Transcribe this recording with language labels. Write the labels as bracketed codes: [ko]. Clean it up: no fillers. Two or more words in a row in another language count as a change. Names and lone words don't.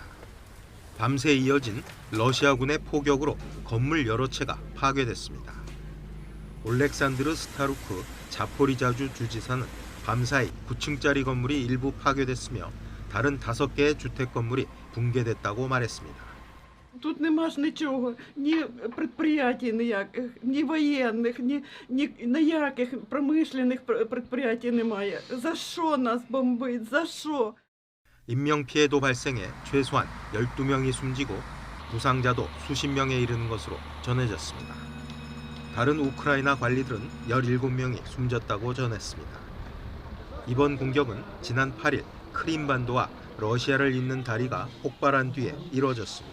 [ko] 밤새 이어진 러시아군의 포격으로 건물 여러 채가 파괴됐습니다. 올렉산드르 스타루크 자포리자주 주지사는 밤사이 9층짜리 건물이 일부 파괴됐으며 다른 5개의 주택 건물이 붕괴됐다고 말했습니다. [uk] Тут нема ж нічого, ні предприятій ніяких, ні воєнних, ні ніяких промишлених предприятій немає. За що нас бомбить? За що? [ko] 인명피해도 발생해 최소한 12명이 숨지고 부상자도 수십 명에 이르는 것으로 전해졌습니다. 다른 우크라이나 관리들은 17명이 숨졌다고 전했습니다. 이번 공격은 지난 8일 크림반도와 러시아를 잇는 다리가 폭발한 뒤에 이뤄졌습니다.